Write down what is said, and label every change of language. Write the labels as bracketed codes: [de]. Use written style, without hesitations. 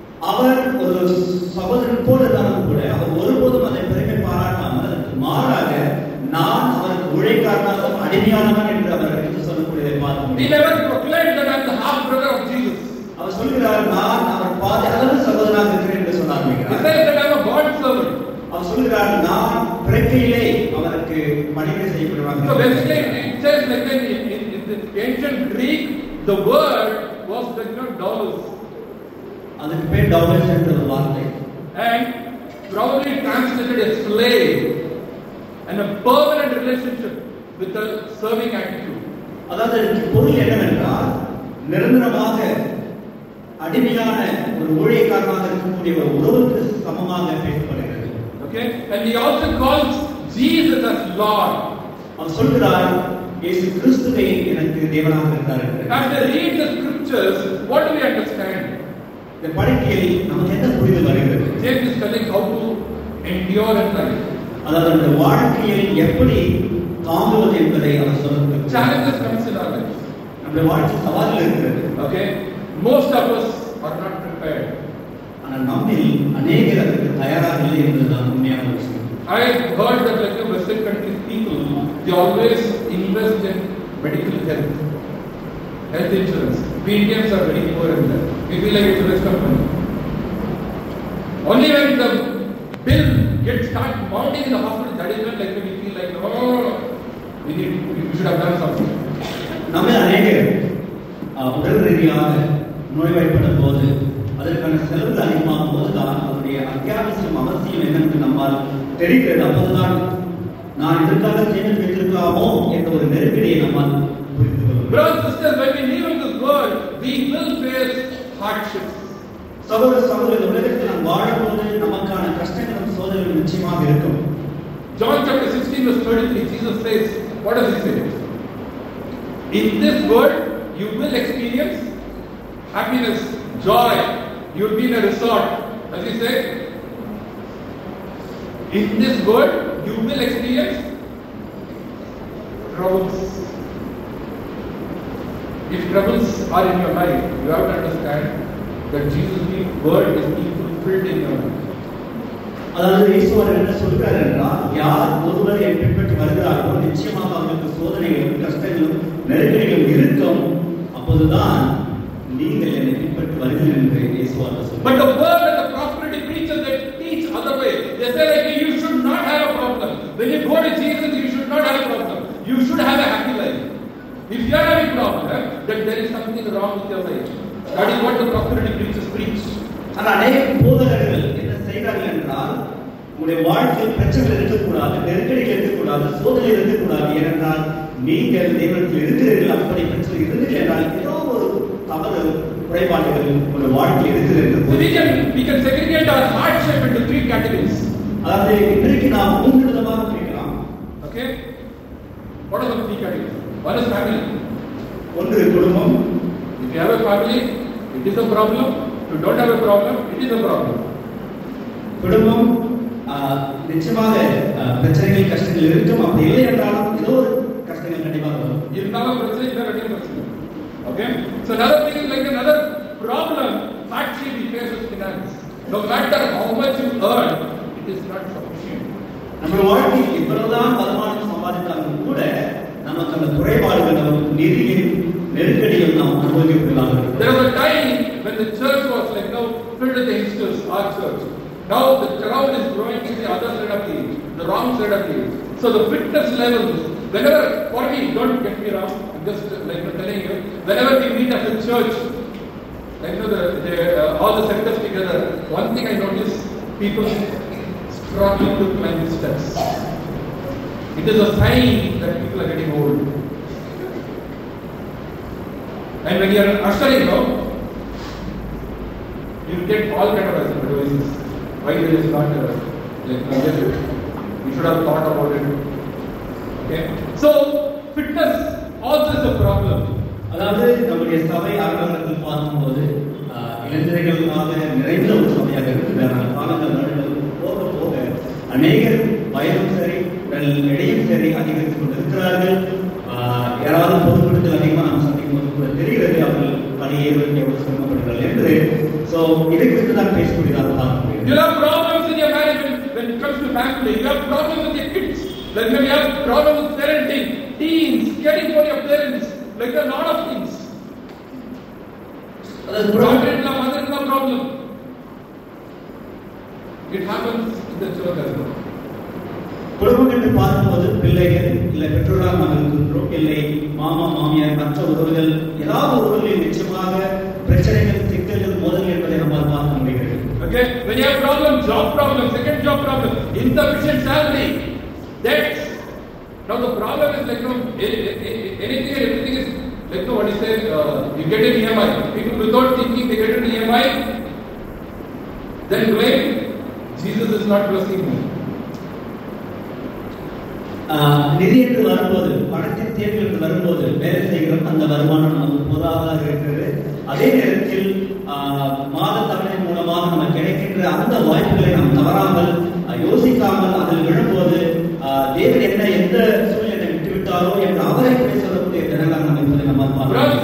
[ta] அவர் ஒரு சகோதரன் போல இருந்தாலும் கூட அவர் ஒருபோதும் அதை பெருமை பாராட்டாமல் மாறாக நான் அவருக்கு ஊழியக்காரனாகவும் அடிமையானவன் என்று அவர் எடுத்து சொல்லக்கூடியதை பார்க்கிறோம். [en] He never proclaimed that I am the half brother of Jesus. [ta] அவர் சொல்கிறார், நான் அவர் பாதி அளவு சகோதரனாக இருக்கிறேன் என்று சொன்னார். [en] He says that I am a God servant. [ta] அவர் சொல்கிறார், நான் பிறக்கையிலே அவருக்கு பணிவிடை செய்யப்படுவாங்க. [en] So basically it says like in the ancient Greek, the word was like doulos. [ta] அதுக்கு பேர் டவுலஸ் என்ற ஒரு வார்த்தை. [en] And probably translated as slave, and a permanent relationship with a serving attitude. [ta] அதாவது பொருள் என்னவென்றால் நிரந்தரமாக அடிமையான ஒரு ஊழியக்காரனாக இருக்கக்கூடிய ஒரு உறவுக்கு சமமாக பேசப்படுகிறது. [en] Okay, and he also calls Jesus as Lord. [ta] அவர் சொல்கிறார், இயேசு கிறிஸ்துவை எனக்கு தேவனாக இருக்கிறார் என்று. [en] As they read the scriptures, what do we understand? [ta] இந்த படிக்கையில் நமக்கு என்ன புரிதல் வருகிறது? [en] James is telling how to endure in life. [ta] அதாவது அந்த வாழ்க்கையில் எப்படி தாங்குவது என்பதை அவர் சொல்லுகிறார். [en] Challenges comes in our life. [ta] நம்முடைய வாழ்க்கை சவால்கள் இருக்கிறது. [en] Okay, most of us are not prepared. [ta] ஆனால் நம்மில் அநேகர் அதற்கு தயாராக இல்லை என்பதுதான் உண்மையான விஷயம். [en] I heard that like the Western countries people, they always invest in medical health insurance. We Indians are very poor in that. We feel like it's a waste of money. Only when the bill gets start mounting in the hospital, that is when like we feel like, oh, we should have done something. [ta] நம்ம அநேகர் உடல் ரீதியாக நோய்வாய்ப்படும் போது அதற்கான செலவுகள் அதிகமாகும் போதுதான் அதனுடைய அத்தியாவசியம் அவசியம் என்னென்று நம்மால் தெரிகிறது. அப்போதுதான் நான் இதற்காக சேமித்து வைத்திருக்கலாமோ என்ற ஒரு நெருக்கடியை நம்மால் புரிந்து கொள்ளும். [en] Brothers and sisters, when we live in this world, we will face hardships. [ta] சகோதர உலகத்தில் நாம் வாழும்போது நமக்கான கஷ்டங்களும் சோதனைகளும் நிச்சயமாக இருக்கும். [en] John chapter 16 verse 33, Jesus says, what does he say? In this world, you will experience happiness, joy. You will be in a resort. Does he say? In this world, you will experience troubles. If troubles are in your life, you have to understand that Jesus' word is being fulfilled in your life. [ta] அதாவது ஈஸ்வரர் என்ன சொல்கிறார் என்றால், யார் ஒருவர் என்னை பின்பற்றி வருகிறார்களோ நிச்சயமாக அவர்களுக்கு சோதனைகளும் கஷ்டங்களும் நெருக்கடிகளும் இருக்கும். அப்போதுதான் நீங்கள் என்னை பின்பற்றி வருகிறீர்கள் என்று ஈஸ்வரர் சொல்கிறார். [en] But the word and the prosperity preachers, they teach other way. They say like you should not have a problem. When you go to Jesus, you should not have a problem. You should have a happy life. If you are having problem, then there is something wrong with your life. That is what the prosperity preachers preach. [ta] ஆனால் அநேக போதகர்கள் என்ன செய்கிறார்கள் என்றால், உங்களுடைய வாழ்க்கையில் பிரச்சனைகள் இருக்கக்கூடாது, நெருக்கடிகள் இருக்கக்கூடாது, சோதனை இருக்கக்கூடாது. ஏனென்றால் நீங்கள் தேவனத்தில் இருக்கிறீர்கள். அப்படி பிரச்சனை இருந்தது என்றால் ஏதோ ஒரு தவறு குறைபாடுகள் உங்களுடைய வாழ்க்கையில் இருக்கிறது என்று [en] we can segregate our hardship into three categories. [ta] அதாவது இன்றைக்கு நாம் மூன்று விதமாக பிரிக்கலாம். [en] Okay, what are the three categories? One is family. [ta] ஒன்று குடும்பம். [en] If you have a family, it is a problem. If you don't have a problem, it is a problem. [ta] குடும்பம் நிச்சயமாக பிரச்சனைகள் கஷ்டங்கள் இருக்கும். அப்படி இல்லை என்றாலும் ஏதோ ஒரு கஷ்டங்கள் கண்டிப்பாக வரும். இருந்தாலும் பிரச்சனை இல்லை, கண்டிப்பாக பிரச்சனை. [en] Okay, so another thing is like another problem actually we face with finance. No matter how much you earn, it is not sufficient. [ta] நம்ம வாழ்க்கையில் எவ்வளவுதான் வருமானம் சம்பாதித்தாலும் கூட நமக்கு அந்த குறைபாடுகளும் நிதியின் நெருக்கடியும் நாம் அனுபவிக்கப்படுகிறாங்க. [en] There was a time when the church was like now filled with youngsters, our church. Now the crowd is growing to the other side of the age, the wrong side of the age. So the fitness levels, whenever, for me, don't get me wrong, I'm just like telling you, whenever we meet as a church, like all the sectors together, one thing I notice, people struggle to climb the steps. It is a sign that people are getting old. And when you are ushering now, you get all kind of advices. Why there is not like we should have thought about it. Okay, so fitness also is a problem. [ta] அதாவது நம்முடைய சபை ஆரம்பத்தில் பார்க்கும்போது இளைஞர்களுக்காக நிறைந்த ஒரு சபையாக இருக்கிறாங்க. காலங்கள் நடுவில் போக போக அநேகர் வயதும் சரி எடையும் சரி அதிகரித்துக் கொண்டிருக்கிறார்கள். யாராவது பொதுப்படுத்தல் அதிகமாக நாம் சந்திக்கும் போது கூட தெரிகிறது அவர்கள் பணியேறுவதற்கு எவ்வளவு சிரமப்படுகிறார்கள் என்று. ஸோ இதை குறித்து தான் பேசக்கூடியதாக பார்க்க முடியும். [en] You have problems in your marriage when it comes to family. You have problems with your kids. When you have problems with parenting. getting for your parents like a lot of things. Father-in-law, mother-in-law problem. It happens in the church as well. [ta] குடும்பம் என்று பார்க்கும்போது பிள்ளைகள் இல்லை பெற்றோராக நாம் இருக்கின்றோம், இல்லை மாமா மாமியார் மற்ற உறவுகள், ஏதாவது உறவுகளில் நிச்சயமாக பிரச்சனைகள், சிக்கல்கள், மோதல் என்பதை நம்மால் பார்க்க முடிகிறது. [en] Okay, when you have problem, job problem, second job problem, insufficient salary, debts. Now the problem is like anything and everything is like what is said, you get an EMI. People without thinking they get an EMI, then claim Jesus is not blessing me. [ta] நிதி என்று வரும்போது, பணத்தின் தேவை என்று வரும்போது வேலை செய்கிறோம், அந்த வருமானம் நமக்கு போதாதாக இருக்கிறது. அதே நேரத்தில் மாத தவணை மூலமாக நமக்கு கிடைக்கின்ற அந்த வாய்ப்புகளை நாம் தவறாமல் யோசிக்காமல் அதில் விழும்போது தேவன் என்ன எந்த சூழ்நிலை விட்டுவிட்டாரோ என்று அவரை குறை சொல்லக்கூடிய தினங்களாக நம்ம இப்போது நம்ம பார்க்கிறோம்.